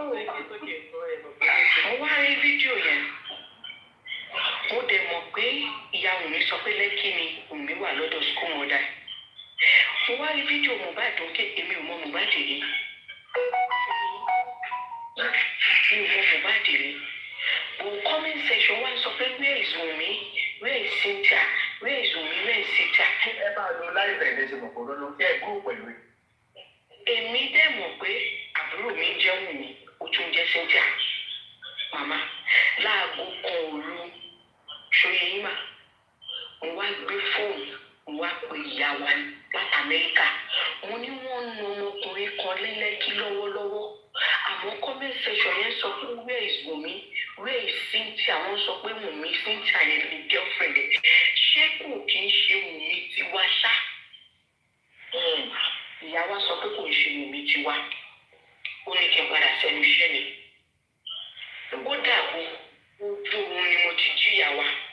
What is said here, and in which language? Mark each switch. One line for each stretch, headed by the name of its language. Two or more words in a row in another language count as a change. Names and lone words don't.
Yoruba: Mo wá rí fídíò yẹn. Mo dẹ̀ mọ̀ pé ìyá Wùmí sọ pé Lẹ́kì ni Wùmí wà lọ́dọ̀
English: school mother.
Yoruba: Mo wá rí fídíò Mohbad tó ké èmi ò mọ Mohbad rí. Mi ò mọ Mohbad rí.
English: But comment section
Yoruba: wá sọ pé
English: where is Wùmí? Where is Cynthia? Where is Wùmí? Where is Cynthia?
Yoruba: Ẹ máa lo láìpẹ́ ẹ̀dẹ́sẹ̀ mọ̀ kó lọ́nà kí ẹ gbó pẹ̀lú ẹ̀. Èmi dẹ̀ mọ̀ pé àbúrò mi jẹ́ Wùmí, ó tún jẹ́ Cynthia. Màmá, láago kan òru ṣòye yín mà. Mo wá gbé fóònù, mo wá pe ìyá wa láti Amẹ́ríkà. Mo ní wọ́n nu ọmọkùnrin kan lẹ́lẹ́kí lọ́wọ́lọ́wọ́. Àwọn
English: comment section
Yoruba: yẹn sọ pé
English: where is Wùmí? Where is Cynthia?
Yoruba: Wọ́n sọ pé Wùmí Cynthia yẹn ni girlfriend ẹ̀. Ṣé kò kí ń ṣe Wùmí tiwa ṣá? Ìyá wa sọ pé kò ń ṣe Wùmí tiwa. Ó ní kí n padà sẹ́nu iṣẹ́ mi. Ó dàbò ojú oorun ni mo ti jí ìyá wa.